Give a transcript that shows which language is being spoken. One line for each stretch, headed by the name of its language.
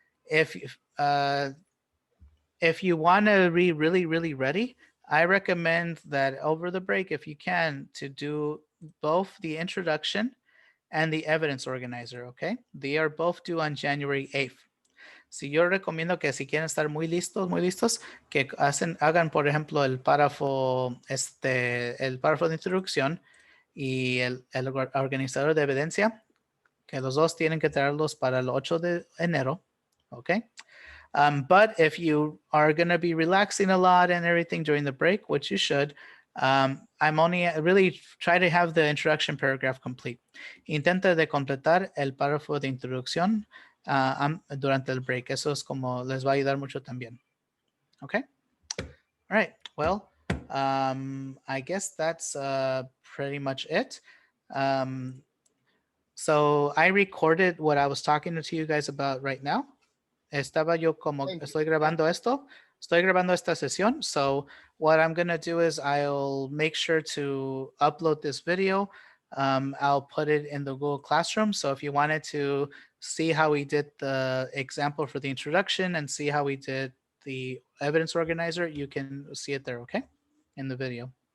English: If if you want to be really, really ready, I recommend that over the break, if you can, to do both the introduction and the evidence organizer, okay? They are both due on January 8th.
Spanish: Si yo recomiendo que si quieren estar muy listos, que hagan, por ejemplo, el párrafo de introducción y el organizador de evidencia, que los dos tienen que traerlos para el 8 de enero, okay?
English: But if you are going to be relaxing a lot and everything during the break, which you should, I'm only really try to have the introduction paragraph complete.
Spanish: Intenta de completar el párrafo de introducción durante el break. Eso es como les va a ayudar mucho también.
English: Okay. All right. Well, I guess that's pretty much it. So I recorded what I was talking to you guys about right now.
Spanish: Estaba yo como estoy grabando esta sesión.
English: So what I'm going to do is I'll make sure to upload this video. I'll put it in the Google Classroom. So if you wanted to see how we did the example for the introduction and see how we did the evidence organizer, you can see it there, okay? In the video.